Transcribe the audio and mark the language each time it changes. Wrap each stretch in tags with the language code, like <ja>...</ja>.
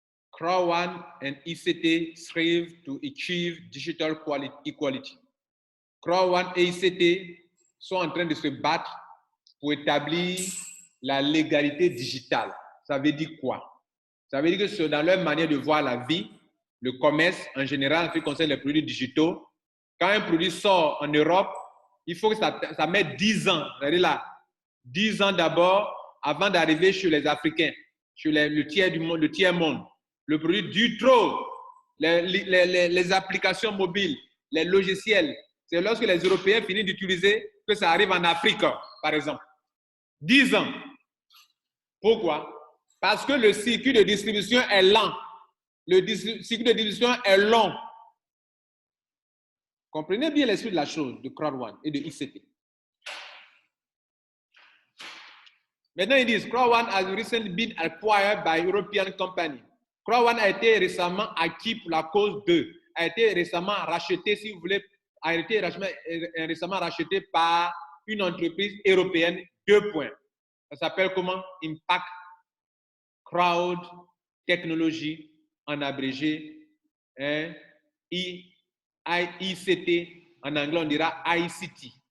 <en>Croix-One and ICT strive to achieve digital equality.</en> <fr>Croix-One et ICT sont en train de se battre pour établir la légalité digitale. Ça veut dire quoi? Ça veut dire que c'est dans leur manière de voir la vie, le commerce en général, en ce qui concerne les produits digitaux, quand un produit sort en Europe, il faut que ça mette 10 ans. Regardez là, 10 ans d'abord avant d'arriver chez les Africains, chez le tiers monde. Le produit dure trop. Les applications mobiles, les logiciels, c'est lorsque les Européens finissent d'utiliser que ça arrive en Afrique, par exemple. 10 ans. Pourquoi? Parce que le circuit de distribution est lent. Le circuit de distribution est long. Comprenez bien l'esprit de la chose de Crowd1 et de ICT. Maintenant, ils disent</fr> <en>Crowd1 has recently been acquired by European company.</en> <fr>Crowd1 a été récemment acquis pour la cause de, a été récemment racheté, si vous voulez, a été récemment racheté par une entreprise européenne, 2 points. Ça s'appelle comment? Impact Crowd Technology, en abrégé, hein, ICT, en anglais on dira ICT.</fr>